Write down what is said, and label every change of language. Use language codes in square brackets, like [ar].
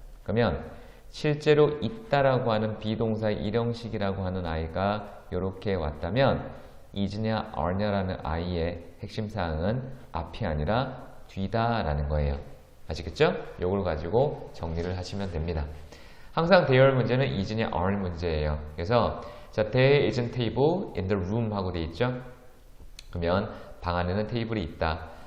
[ko] 그러면 실제로 있다라고 하는 비동사의 일형식이라고 하는 아이가 이렇게 왔다면 is냐 are냐라는 아이의 핵심 사항은 앞이 아니라 뒤다라는 거예요. 아시겠죠? 요걸 가지고 정리를 하시면 됩니다. 항상 대열 문제는 is냐 are 문제예요. 그래서 자, [en] there isn't table in the room [ko] 하고 돼 있죠? 그러면 방 안에는 테이블이 있다.